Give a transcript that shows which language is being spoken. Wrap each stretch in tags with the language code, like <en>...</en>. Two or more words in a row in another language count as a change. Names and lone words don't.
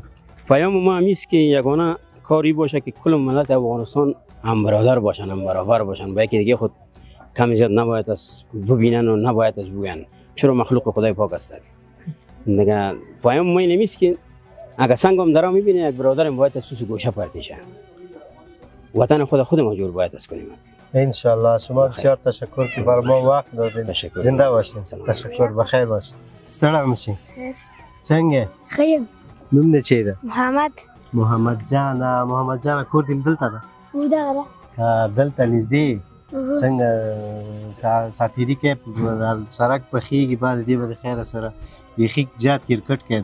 <fa>پیام ما همیست که یگانه کاری باشه که کل ملت افغانستان هم برادر باشن، هم برابر باشن، با یکی دیگه خود کم زیاد نباید از ببینن و نباید از بگن، چرا مخلوق خدای پاک است. دیگه پیام ما این همیست که اگر سنگم درا میبینه یک برادرم باید از سوس گوشه پرتیشه. وطن خود ما جور باید از کنیم. انشالله. شما بسیار تشکر که برای ما وقت دادین. تشکر. زنده باشین. تشکر. بخیر باشین.</fa> <ps>ستړی مشین. څنګه؟ خیر. نوم دې چی ده؟ محمد جان کور دې دلته ده؟ بودغه دلته نږدې څنګه ساتیری کې سړک پخېږي بعد دې به د خیره سره بیخي زیات کرکټ کوي؟</ps>